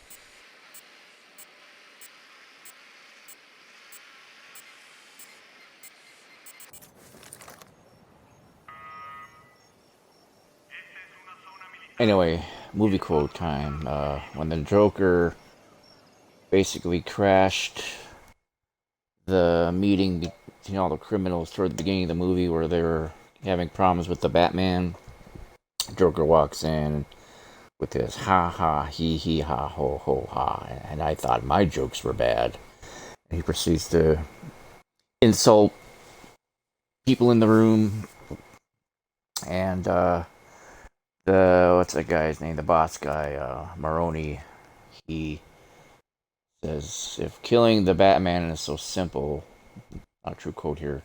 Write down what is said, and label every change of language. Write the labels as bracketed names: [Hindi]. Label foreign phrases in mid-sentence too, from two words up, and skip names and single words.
[English] Anyway, movie quote time. When the Joker basically crashed the meeting between all the criminals toward the beginning of the movie where they were having problems with the Batman, Joker walks in with his ha ha he ha ho ho ha, and I thought my jokes were bad. And he proceeds to insult people in the room, and what's that guy's name? The boss guy, Maroni. He says, "If killing the Batman is so simple," not a true quote here.